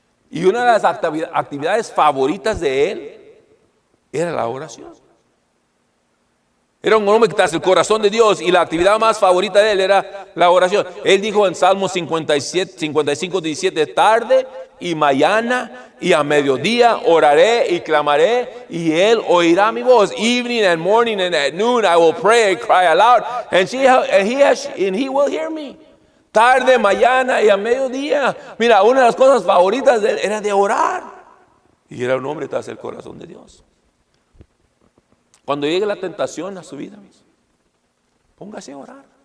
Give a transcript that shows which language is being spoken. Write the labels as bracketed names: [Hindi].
[Spanish] Y una de las actividades favoritas de él era la oración. Era un hombre que tras el corazón de Dios, y la actividad más favorita de él era la oración. Él dijo en Salmo 55, 17, tarde y mañana y a mediodía oraré y clamaré, y él oirá mi voz. [English] Evening and morning and at noon I will pray and cry aloud, and he will hear me. [Spanish] Tarde, mañana y a mediodía. Mira, una de las cosas favoritas de él era de orar. Y era un hombre tras el corazón de Dios. Cuando llegue la tentación a su vida, póngase a orar.